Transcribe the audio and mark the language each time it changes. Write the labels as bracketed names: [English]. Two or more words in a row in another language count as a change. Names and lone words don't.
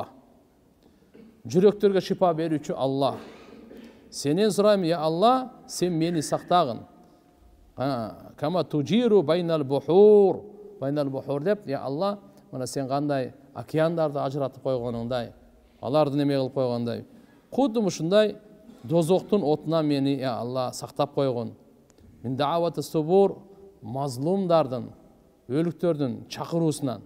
[Kyrgyz] Жүрөктөргө шифа берүүчү Allah. Сенен сурайм, я Allah, сен мени сактагын. [Arabic] كما تجير بين البحور. بين البحور [Kyrgyz] деп, я Allah, мына сен кандай океандарды ажыратып койгонуңдай, аларды неме кылып койгондой, кудум ушундай дозоктун отунан мени, я Allah, сактап койгон. [Arabic] من دعوة الثبور, [Kyrgyz] мазлумдардын, өлүктөрдүн чакыруусунан.